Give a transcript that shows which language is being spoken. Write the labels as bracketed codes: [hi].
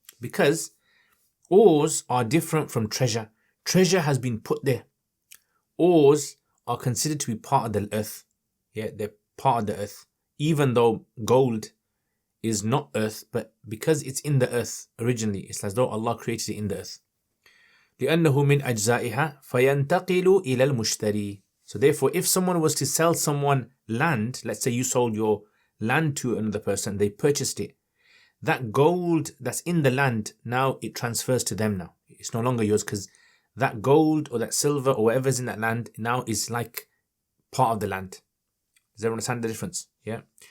[en] Because ores are different from treasure. Treasure has been put there. Ores are considered to be part of the earth. Yeah, they're part of the earth. Even though gold is not earth, but because it's in the earth originally, it's as though Allah created it in the earth. [ar] لأنه من أجزائها فينتقل إلى المشتري. [en] So therefore, if someone was to sell someone land, let's say you sold your land to another person, they purchased it. That gold that's in the land, now it transfers to them now. It's no longer yours, because that gold or that silver or whatever's in that land now is like part of the land. Does everyone understand the difference? Yeah.